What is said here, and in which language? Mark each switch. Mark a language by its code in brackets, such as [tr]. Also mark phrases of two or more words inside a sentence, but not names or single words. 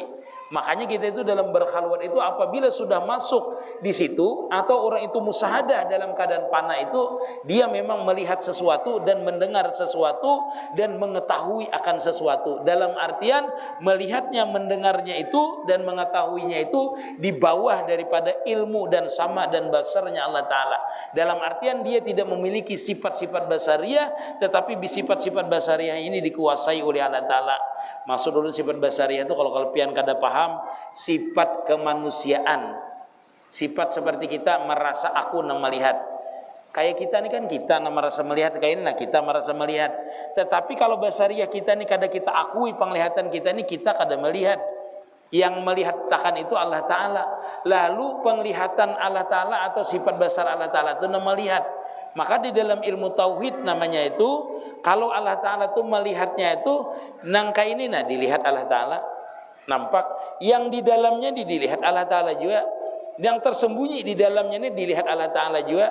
[id] Makanya kita itu dalam berkhalwat itu apabila sudah masuk di situ atau orang itu musyahadah dalam keadaan panah itu, dia memang melihat sesuatu dan mendengar sesuatu dan mengetahui akan sesuatu. Dalam artian melihatnya, mendengarnya itu dan mengetahuinya itu di bawah daripada ilmu dan sama dan basarnya Allah Ta'ala. Dalam artian dia tidak memiliki sifat-sifat basariah, tetapi sifat-sifat basariah ini dikuasai oleh Allah Ta'ala. Maksud dulu sifat basariah itu kalau pian kada paham, sifat kemanusiaan. Sifat seperti kita merasa aku nang melihat. Kayak kita ni kan kita nang merasa melihat, kayak ini nah kita merasa melihat. Tetapi kalau basariah kita ni kada kita akui penglihatan kita ni, kita kada melihat. Yang melihat takan itu Allah Ta'ala. Lalu penglihatan Allah Ta'ala atau sifat basar Allah Ta'ala itu nang melihat. Maka di dalam ilmu tauhid namanya itu, kalau Allah Ta'ala itu melihatnya itu nangka ini, nah dilihat Allah Ta'ala, nampak. Yang di dalamnya dilihat Allah Ta'ala juga. Yang tersembunyi di dalamnya ini dilihat Allah Ta'ala juga.